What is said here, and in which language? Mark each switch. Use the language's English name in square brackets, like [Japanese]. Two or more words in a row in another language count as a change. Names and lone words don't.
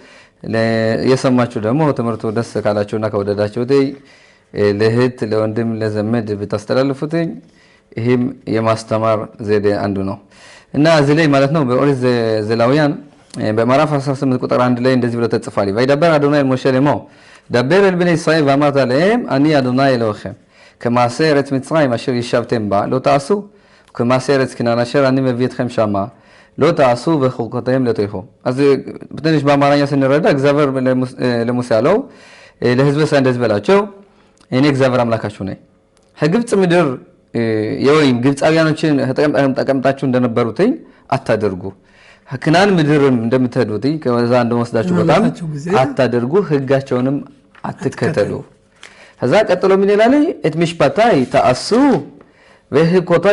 [Amharic] የሰማችሁ ደግሞ ትምህርቱ ደስ ካላችሁና ከወደዳችሁት ለእህት ለወንድም ለዘመድ ብታስተላልፉት ይሄም የማስተማር ዘዴ አንዱ ነው እና እዚህ ላይ ማለት ነው በኦሪት ዘሌዋውያን በምዕራፍ 18 ቁጥር 1 ላይ እንደዚህ ብሎ ተጽፏል [Hebrew] וידבר אדוני אל משה לאמור דבר אל בני ישראל ואמרת להם אני אדוני אלוהיכם כמעשה ארץ מצרים אשר ישבתם בה לא תעשו וכמעשה ארץ כנען אשר אני מביא אתכם שמה לא תעשו וחוקותיהם לא תלכו אז በትንሽ [Amharic] በአማርኛ ስንረዳ እግዚአብሔር ለሙሴ አለው ለሕዝበ እስራኤል እንደዚህ በላቸው እኔ እግዚአብሔር አምላካችሁ ነኝ ከግብጽ ምድር የወይም ግብጻውያኖችን ተቀምጣችሁ እንደነበሩትኝ አታደርጉ ከናን ምድርም እንደምትሄዱት ከዛ እንደወስዳችሁ በጣም አታደርጉ ህጋቸውንም አትከተሉ ከዛ ቀጥሎ ምን ይላል [Hebrew] את משפטיי תעשו וחוקותיי